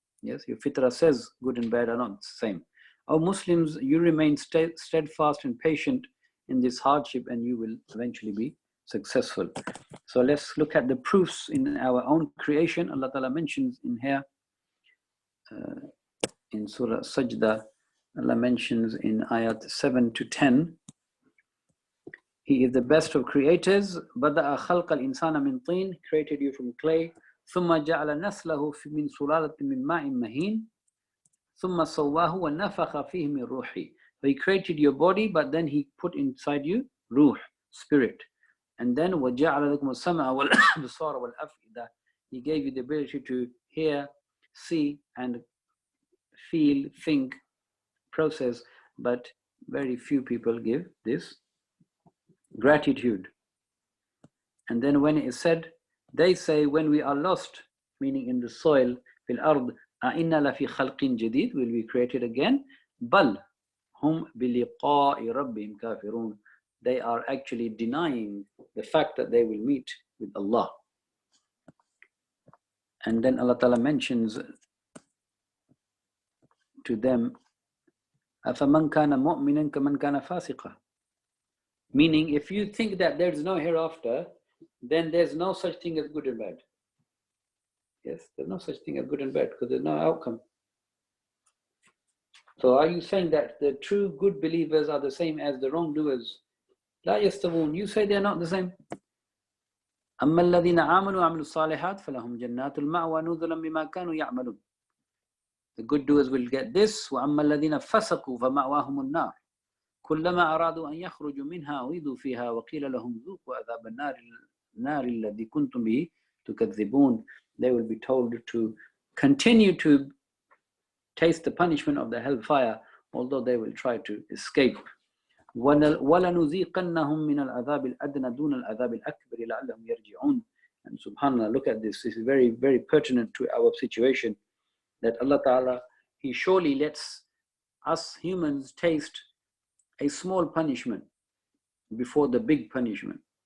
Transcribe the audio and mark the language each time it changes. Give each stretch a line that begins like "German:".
English: Yes, your fitrah says good and bad are not the same. O Muslims, you remain steadfast and patient in this hardship, and you will eventually be successful. So let's look at the proofs in our own creation. Allah Ta'ala mentions in here, in Surah Sajda, Allah mentions in ayat 7 to 10, He is the best of creators.
Arabic: بَدَأَ خَلْقَ الْإِنسَانَ مِنْ طِينٍ,
English: created you from clay.
Arabic: ثُمَّ جَعَلَ نَسْلَهُ مِنْ سُلَالَةٍ مِنْ مَاءٍ مَهِينٍ ثُمَّ سَوَّاهُ وَنَفَخَ فِيهِ مِنْ رُوحِهِ.
English: So He created your body, but then He put inside you ruh, spirit. And then
Arabic: وَجَعَلَ لَكُمُ السَّمْعَ وَالْأَبْصَارَ وَالْأَفْئِدَةَ.
English: He gave you the ability to hear, see, and feel, think, process, but very few people give this gratitude. And then when it is said, they say, when we are lost, meaning in the soil, fil ard,
Arabic: أَإِنَّا لَفِي خَلْقٍ جَدِيدٍ,
English: will be created again.
Arabic: بَلْ هُمْ بِلِقَاءِ رَبِّهِمْ كَافِرُونَ.
English: They are actually denying the fact that they will meet with Allah. And then Allah Ta'ala mentions to them,
Arabic: أَفَمَنْ كَانَ مُؤْمِنًا كَمَنْ كَانَ فَاسِقًا.
English: Meaning, if you think that there's no hereafter, then there's no such thing as good and bad. Yes, there's no such thing as good and bad, because there's no outcome. So are you saying that the true good believers are the same as the wrongdoers?
Arabic: لا يستوون.
English: You say they're not the same.
Arabic: أما الذين آمنوا وعملوا الصالحات فلهم جنات المأوى نزلا بما كانوا يعملون.
English: The good doers will get this.
Arabic: وأما الذين فسقوا فمأواهم النار كلما أرادوا أن يخرجوا منها أعيدوا فيها وقيل لهم ذوقوا عذاب النار الذي كنتم به تكذبون.
English: They will be told to continue to taste the punishment of the hellfire although they will try to escape.
Arabic: وَلَنُذِيقَنَّهُم مِّنَ الْعَذَابِ الْأَدْنَى دُونَ الْعَذَابِ الْأَكْبَرِ لَعَلَّهُمْ يَرْجِعُونَ.
English: And subhanAllah, look at this. This is very, very pertinent to our situation, that Allah Ta'ala, He surely lets us humans taste a small punishment before the big punishment.